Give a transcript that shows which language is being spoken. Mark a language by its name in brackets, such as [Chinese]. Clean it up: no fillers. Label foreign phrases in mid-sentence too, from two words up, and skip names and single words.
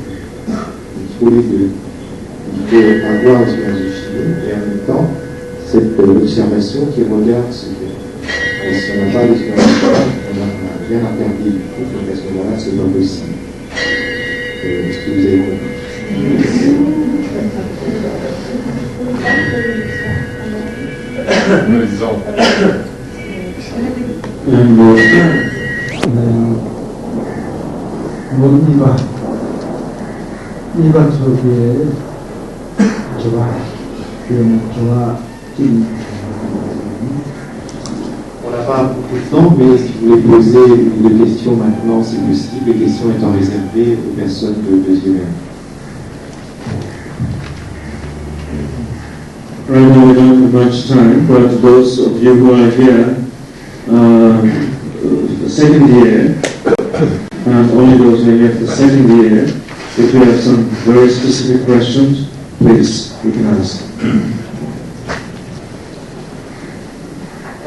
[French] Il faut les deux. Il faut avoir l'expérience de Chine et en même temps, cette observation qui regarde ce qu'il y a. Et si on n'a pas d'expérience de Chine, on n'a rien à perdre du tout, donc à ce moment-là, c'est pas possible. Est-ce que vous avez compris? [Korean] 니가 저기에 좋아, 좋아, [French] On n'a pas beaucoup de temps, mais si vous voulez poser une question maintenant, c'est possible, les questions étant réservées aux personnes de deuxième année. [English] Right now we don't have much time, but those of you who are here, the second year, and only those who are here for the second year, if you have some very specific questions, please, you can ask.